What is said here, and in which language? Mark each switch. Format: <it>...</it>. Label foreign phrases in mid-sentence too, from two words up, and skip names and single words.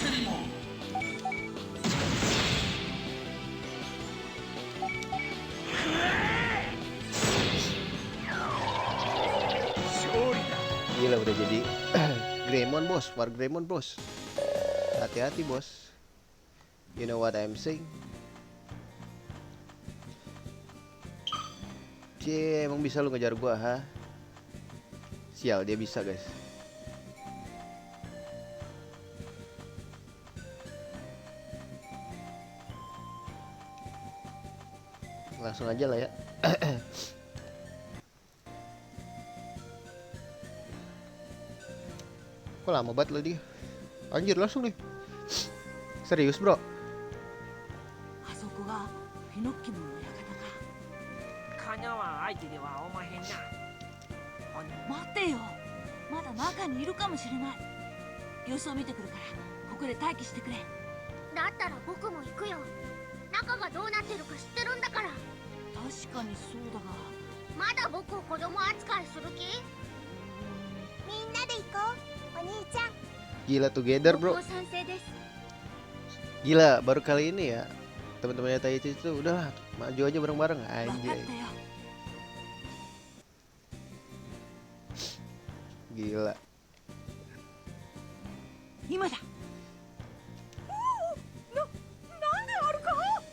<id>Gila udah jadi Greymon bos, Wargreymon bos. Hati-hati bos.</id> <en>You know what I'm saying?</en> <id>Cie, emang bisa lu ngejar gua, ha? Sial, dia bisa guys. Langsung aja lah ya. Kok lama banget lo dia? Anjir langsung nih. Serius bro?</id> <ja>あそこがピノッキモンの館か。カニャは相手ではおまへんな。待てよ、まだ中にいるかもしれない。様子を見てくるからここで待機してくれ。だったら僕も行くよ。中がどうなってるか知ってるんだから。確かにそうだが。まだ僕を子供扱いする気？みんなで行こう。お兄ちゃん。</ja> <id>Gila together</id> <ja>僕</ja> <id>bro.</id> <ja>も賛成です。</ja> <id>Gila baru kali ini ya teman-temannya Taichi itu udahlah maju aja bareng-bareng</id> <ja>分かっ</ja> <id>anjay.</id> <ja>たよ。</ja> <id>Gila.</id> <ja>今だ。なんであるか。</ja>